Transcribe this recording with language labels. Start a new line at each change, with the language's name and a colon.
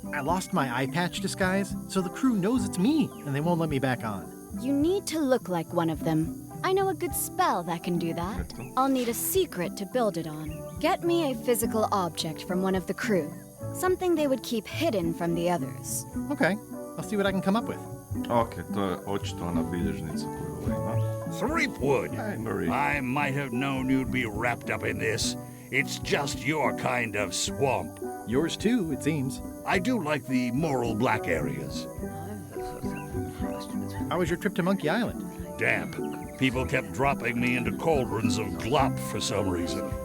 English: I lost my eye patch disguise, so the crew knows it's me, and they won't let me back on. You need to look like one of them. I know a good spell that can do that. I'll need a secret to build it on. Get me a physical object from one of the crew. Something they would keep hidden from the others. Okay, I'll see what I can come up with.
Croatian: Ok, to je očito ona bilježnica koju ovo ima.
English: Threepwood! Hi, Marie. I might have known you'd be wrapped up in this. It's just your kind of swamp. Yours too, it seems. I do like the moral black areas. How was your trip to Monkey Island? Damp. People kept dropping me into cauldrons of glop for some reason.